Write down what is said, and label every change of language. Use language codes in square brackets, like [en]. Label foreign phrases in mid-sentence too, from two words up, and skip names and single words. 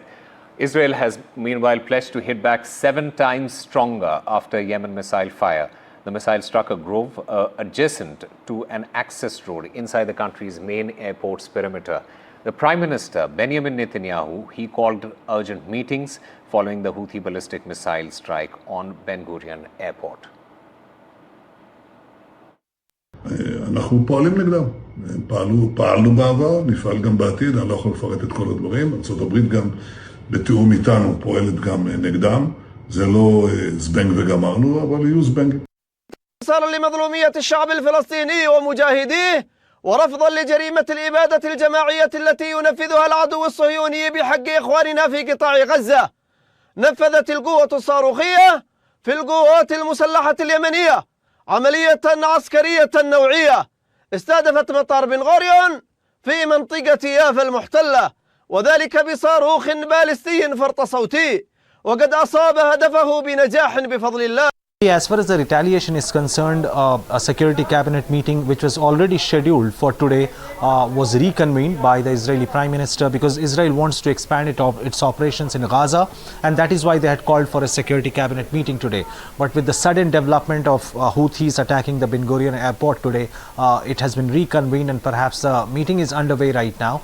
[en] Israel has meanwhile pledged to hit back 7 times stronger after Yemen missile fire. The missile struck a grove adjacent to an access road inside the country's main airport's perimeter. The Prime Minister, Benjamin Netanyahu, he called urgent meetings following the Houthi ballistic missile strike on Ben Gurion airport. [he] אנחנו פועלים נגדם. פעלנו בעבר, נפעל גם בעתיד, אני לא יכול לפרט את כל הדברים. ארצות הברית גם בתיאום איתנו פועלת גם נגדם. זה לא זבנג וגמרנו, אבל יהיו זבנגים. [ar] انتصارا لمظلومية الشعب الفلسطيني ومجاهديه ورفضا لجريمة الإبادة الجماعية التي ينفذها العدو الصهيوني بحق إخواننا في قطاع غزة. نفذت القوة الصاروخية في القوات المسلحة اليمنية عملية عسكرية نوعية استهدفت مطار بن غوريون في منطقة يافا المحتلة، وذلك بصاروخ باليستي فرط صوتي، وقد أصاب هدفه بنجاح بفضل الله. [en] As far as the retaliation is concerned, a security cabinet meeting which was already scheduled for today was reconvened by the Israeli Prime Minister because Israel wants to expand its operations in Gaza, and that is why they had called for a security cabinet meeting today. But with the sudden development of Houthis attacking the Ben Gurion airport today, it has been reconvened and perhaps the meeting is underway right now.